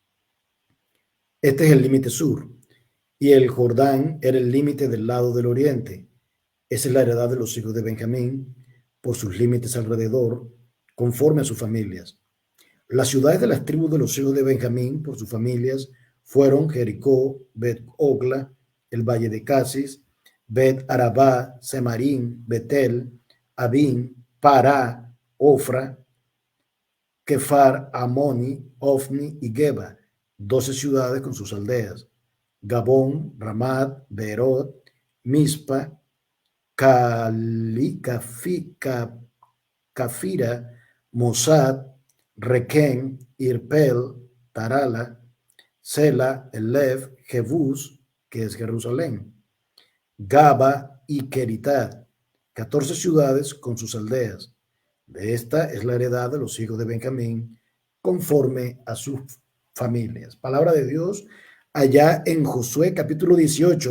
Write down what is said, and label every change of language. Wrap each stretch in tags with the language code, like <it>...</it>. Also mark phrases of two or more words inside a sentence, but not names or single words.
<es>Este es el límite sur, y el Jordán era el límite del lado del oriente. Esa es la heredad de los hijos de Benjamín, por sus límites alrededor, conforme a sus familias. Las ciudades de las tribus de los hijos de Benjamín, por sus familias, fueron Jericó, Bet-Ogla, el valle de Casis, Bet-Arabá, Semarín, Betel, Abín, Pará, Ofra, Kefar, Amoni, Ofni y Geba, 12 ciudades con sus aldeas. Gabón, Ramat, Beerot, Mispa, Cafira, Mosad, Requén, Irpel, Tarala, Sela, Elev, Jebús, que es Jerusalén, Gaba y Keritá, 14 ciudades con sus aldeas. De esta es la heredad de los hijos de Benjamín, conforme a sus familias. Palabra de Dios allá en Josué capítulo 18.</es>